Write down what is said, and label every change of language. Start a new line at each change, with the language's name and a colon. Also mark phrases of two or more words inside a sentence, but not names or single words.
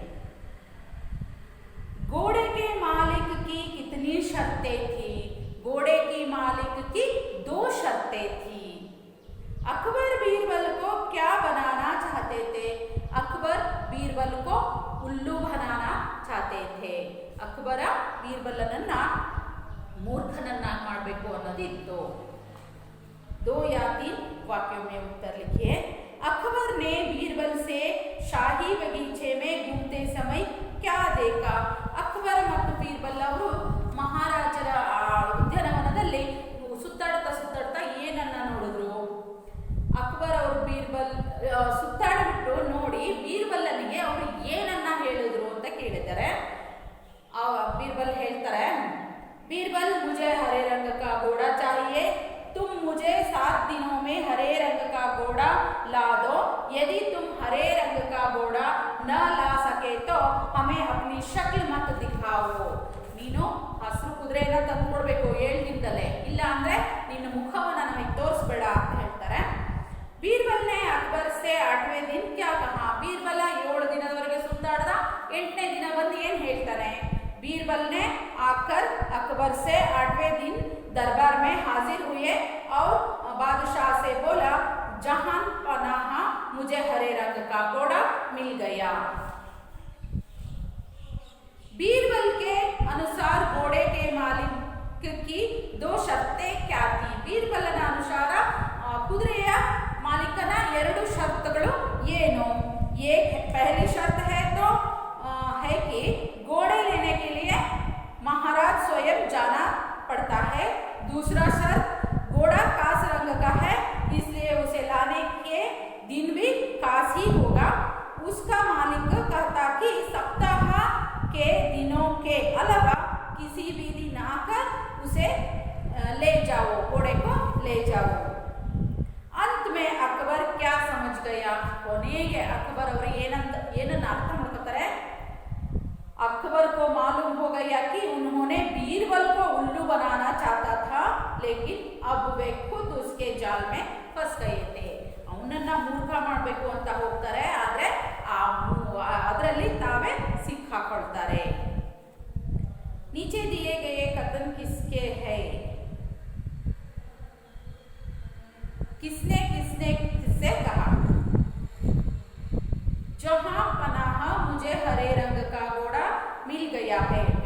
Hindi: घोड़े के मालिक की कितनी शर्तें थी? घोड़े की मालिक की 2 शर्तें थी. अकबर बीरबल को क्या बनाना चाहते थे? अकबर बीरबल को उल्लू बनाना चाहते थे.
Kannada: अकबर बीरबलनನ್ನ ಮೂರ್ಖನನ್ನಾಗಿ ಮಾಡಬೇಕು ಅನ್ನೋದಿತ್ತು.
Hindi: 2 या 3 वाक्यों में उत्तर लिखिए. अकबर ने बीरबल से शाही बगीचे में घूमते समय क्या देखा?
Kannada: अकबर ಮತ್ತು ಬೀರ್ಬಲ್ ಅವರು ಮಹಾರಾಜರ ಉದ್ಯಾನವನದಲ್ಲಿ ಸುತ್ತಾಡ್ತಾ ಏನನ್ನ ನೋಡಿದ್ರು? ಅಕ್ಬರ್ ಅವರು ಬೀರ್ಬಲ್ ಸುತ್ತಾಡ್ಬಿಟ್ಟು ನೋಡಿ ಬೀರ್ಬಲ್ಲನಿಗೆ ಅವರು ಏನನ್ನ ಹೇಳಿದ್ರು ಅಂತ ಕೇಳಿದ್ದಾರೆ. ಬೀರ್ಬಲ್ ಹೇಳ್ತಾರೆ,
Hindi: बीरबल मुझे हरे रंग का घोड़ा चाहिए, तुम मुझे 7 दिनों में हरे रंग का घोड़ा ला दो. यदि तुम हरे रंग का घोड़ा न ला सके तो हमें अपनी शक्ल मत दिखाओ.
Kannada: ನೀನು ಹಸಿರು ಕುದುರೆನ ತಂದು ಕೊಡಬೇಕು 7 ದಿನದಲ್ಲೇ, ಇಲ್ಲ ಅಂದ್ರೆ ನಿನ್ನ ಮುಖವನ್ನು ನಮಗೆ ತೋರಿಸ್ಬೇಡ ಅಂತ ಹೇಳ್ತಾರೆ.
Hindi: ಬೀರ್ಬಲ್ ने अकबर से 8वें दिन क्या कहा?
Kannada: ಬೀರ್ಬಲ 7 ದಿನದವರೆಗೆ ಸುತ್ತಾಡ್ದ. 8ನೇ ದಿನ ಬಂದು ಏನ್ ಹೇಳ್ತಾನೆ?
Hindi: बीरबल ने आकर अकबर से 8वें दिन दरबार में हाजिर हुए और बादशाह से बोला, जहां पनाह मुझे हरे रंग का घोड़ा मिल गया. बीरबल के अनुसार घोड़े के मालिक की 2 शर्तें क्या थी?
Kannada: बीरबलನ ಅನುಸಾರ ಕುದುರೆಯ ಮಾಲೀಕನ 2 ಷರತ್ತುಗಳು ಏನು?
Hindi: एक पहली शर्त है तो है कि घोड़े लेने के लिए महाराज स्वयं जाना पड़ता है. दूसरा शर्त, घोड़ा कास रंग का है इसलिए उसे लाने के दिन भी कास ही होगा. उसका मालिक कहता कि सप्ताह के दिनों के अलावा किसी भी दिन आकर उसे ले जाओ, घोड़े को ले जाओ. अंत में अकबर क्या समझ गया?
Kannada: ಕೊನೆಗೆ अकबर ಅವರು ಏನನ್ನ ಅರ್ಥ ಮಾಡ್ಕೊತಾರೆ?
Hindi: अकबर को मालूम हो गया कि उन्होंने बीरबल को उल्लू बनाना चाहता था, लेकिन अब वे खुद उसके जाल में फंस गए थे.
Kannada: ಅವನನ್ನ ಮೂರ್ಖ ಮಾಡಬೇಕು ಅಂತ ಹೋಗ್ತಾರೆ, ಆದ್ರೆ ಅದರಲ್ಲಿ ತಾವೇ ಸಿಕ್ಕಾಕೊಳ್ತಾರೆ.
Hindi: नीचे दिए गए कथन किसके है? किसने किसने किससे कहा? जहां पनाह मुझे हरे रंग का घोड़ा मिल गया है.